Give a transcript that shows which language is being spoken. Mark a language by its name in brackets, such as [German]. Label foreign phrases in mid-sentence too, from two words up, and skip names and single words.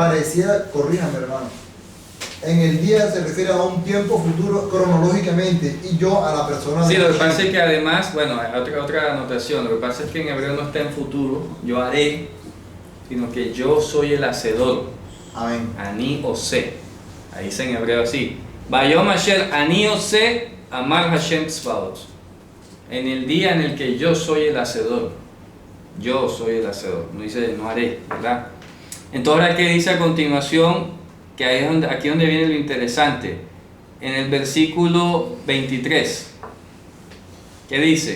[Spanish] pareciera, corríjame hermano, en el día se refiere a un tiempo futuro cronológicamente y yo a la persona. Sí, de lo que Hashem. pasa es que además, bueno, otra anotación, lo que pasa es que en hebreo no está en futuro, yo haré, sino que yo soy el hacedor. Amén. [Hebrew] אני עושה. [Spanish] Ahí dice en hebreo así. [Hebrew] ויום אשר אני עושה אמר השם צבאות. [Spanish] En el día en el que yo soy el hacedor. Yo soy el hacedor. No dice no haré, ¿verdad? Entonces, ahora, ¿qué dice a continuación? Que ahí es aquí donde viene lo interesante. En el versículo 23. ¿Qué dice?